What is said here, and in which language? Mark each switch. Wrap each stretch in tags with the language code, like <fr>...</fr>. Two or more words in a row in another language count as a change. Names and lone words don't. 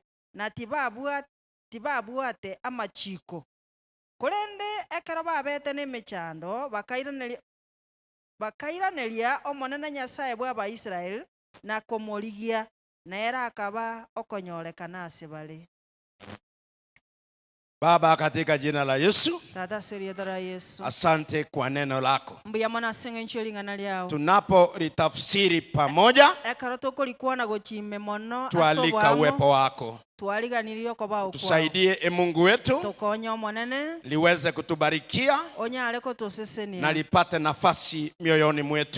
<guz>Na tibabwate amachiko. Korende ekero babete n'emechando bakairaneria omonene Nyasaye bwa Abaisraeli na komorigia na era akaba okonyorekana asebale.</guz> <sw>Baba, katika jina la Yesu, Yesu, asante kwa neno lako. Tunapo Tunapolitafsiri pamoja, tualika uwepo wako. Tusaidie Mungu wetu, liweze kutubarikia na lipate nafasi mioyoni mwetu.</sw>